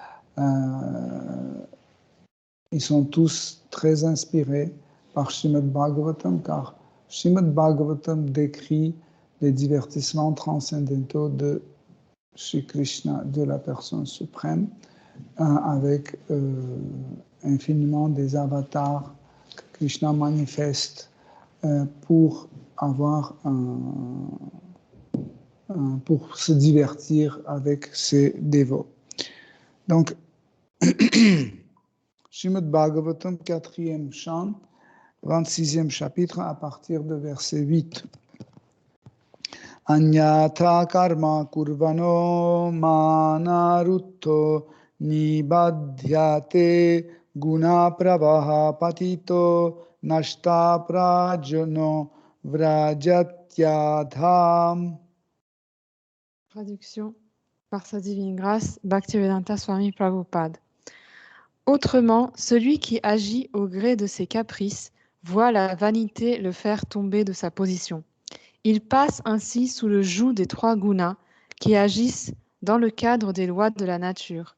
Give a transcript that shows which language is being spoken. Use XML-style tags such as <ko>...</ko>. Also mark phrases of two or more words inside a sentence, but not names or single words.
<fr>Ils sont tous très inspirés par Srimad Bhagavatam, car Srimad Bhagavatam décrit les divertissements transcendantaux de Shri Krishna, de la personne suprême, avec infiniment des avatars que Krishna manifeste pour avoir pour se divertir avec ses dévots. Donc, Srimad Bhagavatam, 4e chant, 26e chapitre, à partir de verset 8.</fr> <sa>Anyatha karma kurvano manarutto nibadhyate guna pravaha patito nashta prajano vrajatyadham.</sa> <fr>Traduction par sa divine grâce, Bhaktivedanta Swami Prabhupada. Autrement, celui qui agit au gré de ses caprices voit la vanité le faire tomber de sa position. Il passe ainsi sous le joug des trois gunas qui agissent dans le cadre des lois de la nature.</fr>